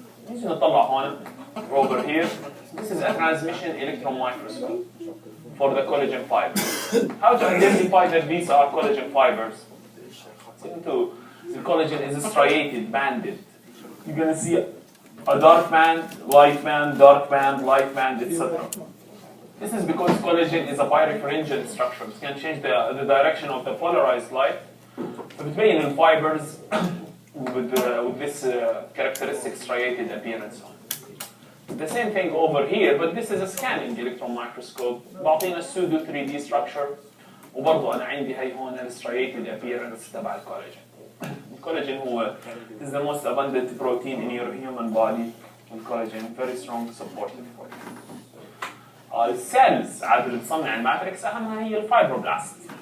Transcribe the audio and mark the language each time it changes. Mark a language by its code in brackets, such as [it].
[ar] نيجي نطلع هون [en] over here. This is a transmission electron microscope for the collagen fibers. How to identify that these are collagen fibers? The collagen is striated, banded. You're going to see a dark band, light band, dark band, light band, etc. This is because collagen is a birefringent structure. It can change the direction of the polarized light. [ar] فبتبين [en] الفibers with this characteristic striated appearance on. The same thing over here, but this is a scanning electron microscope. [ar] بعطينا [en] pseudo 3D structure. [ar] وبرضه أنا عندي هي هون [en] striated appearance [ar] تبع الكولاجين. الكولاجين هو [en] is the most abundant protein in your human body. الكولاجين very strong supportive for you. [ar] السيلز عادة اللي بتصنع الماتريكس أهمها هي الفايبروبلاست.